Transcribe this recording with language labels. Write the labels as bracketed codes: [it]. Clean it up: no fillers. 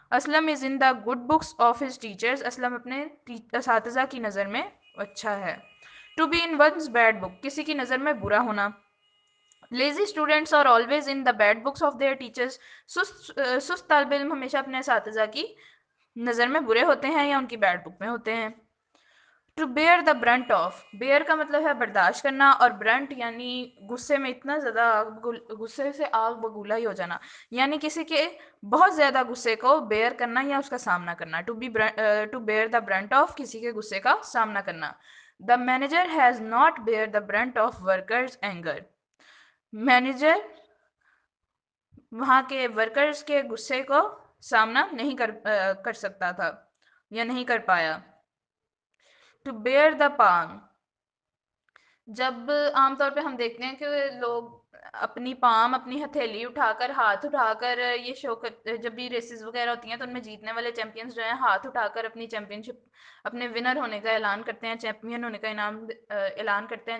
[en] Aslam is in the good books of his teachers. [ur] Aslam اپنے اساتذہ کی نظر میں اچھا ہے. [en] to be in one's bad book [ur] کسی کی نظر میں برا ہونا. [en] Lazy students are always in the bad books of their teachers. [ur] سست طالب علم ہمیشہ اپنے اساتذہ کی نظر میں برے ہوتے ہیں یا ان کی بیڈ بک میں ہوتے ہیں. [en] To bear the brunt of. [ur] Beer کا مطلب ہے برداشت کرنا اور برنٹ یعنی غصے میں اتنا زیادہ غصے سے آگ بگولا ہی ہو جانا یعنی کسی کے بہت زیادہ غصے کو بیئر کرنا یا اس کا سامنا کرنا. [en] to bear the brunt of [ur] کسی کے غصے کا سامنا کرنا. [en] The manager has not bear the brunt of workers anger. [ur] Manager وہاں کے ورکرز کے غصے کو سامنا نہیں کر سکتا تھا یا نہیں کر پایا. To beer the palm. جب عام طور پہ ہم دیکھتے ہیں کہ لوگ اپنی پام اپنی ہتھیلی اٹھا کر ہاتھ اٹھا کر یہ شو جب بھی ریسز وغیرہ ہوتی ہیں تو ان میں جیتنے والے چیمپئنز جو ہیں ہاتھ اٹھا کر اپنی چیمپئن شپ اپنے ونر ہونے کا اعلان کرتے ہیں چیمپئن ہونے کا اعلان کرتے ہیں.